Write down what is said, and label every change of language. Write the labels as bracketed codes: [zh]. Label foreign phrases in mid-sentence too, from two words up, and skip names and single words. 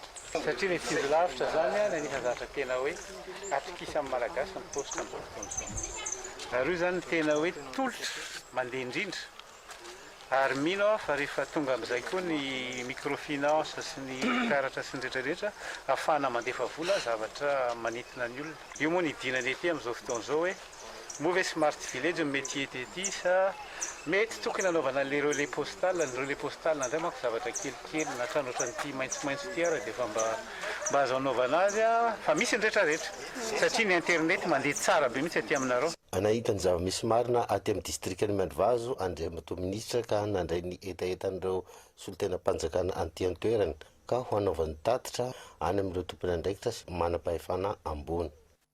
[mg] Satria ny tsinjo lavitra zany anisany zavatra tena hoe atokisa amin'ny malagasy ny paositra amin'izao fotoana izao. Ary io zany tena hoe tolotra mandeha indrindra. Ary mino fa rehefa tonga amin'izay koa ny microfinance sy ny karatra sy ny rehetrarehetra ahafahana mandefa vola zavatra manintona ny olona. Io moa ny idinany ety amin'izao fotoana izao hoe move smart village métier ety sa mety tokony anaovana le [fr] relais postal, [mg] ny [fr] relais postal [mg] ndray manko zavatra kelikely na trano ohatran'ity maitsomaitso ty ary dia fa mba azo anaovana azy fa misy ny rehetrarehetra satria ny internet mandeha tsara be mihitsy aty aminareo. Anahitany zava-misy marina aty amin'ny districtny MIANDRIVAZO Andriamanohisoa Minisitra ka nandray ny etaetan'ireo solon-tena-panjakana anty an-toerana ka ho anaovan'ny tatitra any amin'ireo tompony andraikitra sy manam-pahefana ambony.